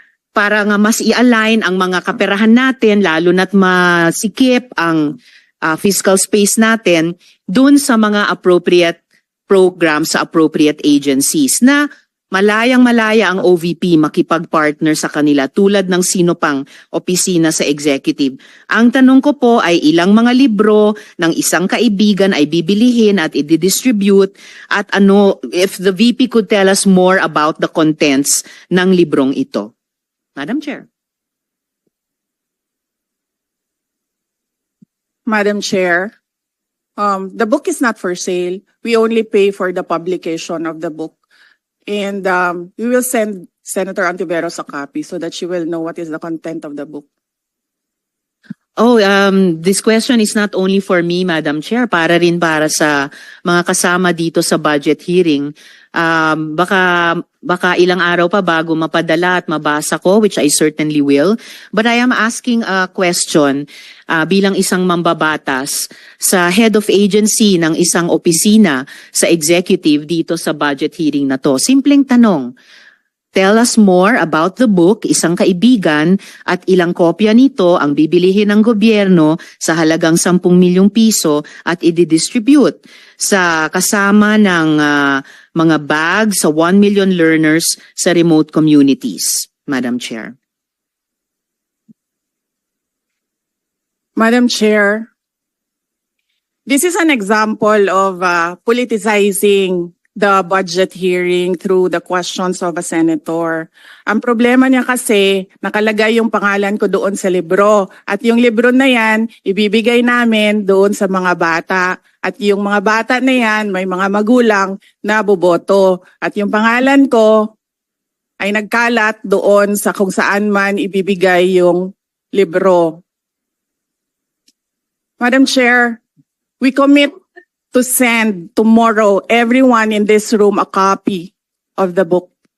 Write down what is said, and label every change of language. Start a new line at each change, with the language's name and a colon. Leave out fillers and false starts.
Filipino: para nga mas i-align ang mga kaperahan natin lalo na't masikip ang fiscal space natin dun sa mga appropriate programs sa appropriate agencies na malayang-malaya ang OVP makipag-partner sa kanila tulad ng sino pang opisina sa executive. Ang tanong ko po ay ilang mga libro ng isang kaibigan ay bibilihin at i-distribute at ano,
English: if the VP could tell us more about the contents
Filipino: ng librong ito.
English: Madam Chair. Madam Chair, the book is not for sale. We only pay for the publication of the book. And we will send Senator Ontiveros a copy so that she will know what is the content of the book. Oh, this question is not only for me, Madam Chair,
Filipino: para rin para sa mga kasama dito sa budget hearing. Baka ilang araw pa bago mapadala at mabasa ko,
English: which I certainly will. But I am asking a question
Filipino: bilang isang mambabatas sa head of agency ng isang opisina sa executive dito sa budget hearing na to. Simpleng tanong.
English: Tell us more about the book,
Filipino: isang kaibigan, at ilang kopya nito ang bibilihin ng gobyerno sa halagang 10 milyong piso at i-distribute sa kasama ng mga bags sa 1 million learners sa remote communities.
English: Madam Chair. Madam Chair, this is an example of politicizing the budget hearing through the questions of a senator.
Filipino: Ang problema niya kasi, nakalagay yung pangalan ko doon sa libro. At yung libro na yan, ibibigay namin doon sa mga bata. At yung mga bata na yan, may mga magulang na boboto. At yung pangalan ko ay nagkalat doon sa kung saan man ibibigay yung libro.
English: Madam Chair, we commit to send tomorrow everyone in this room a copy of the book.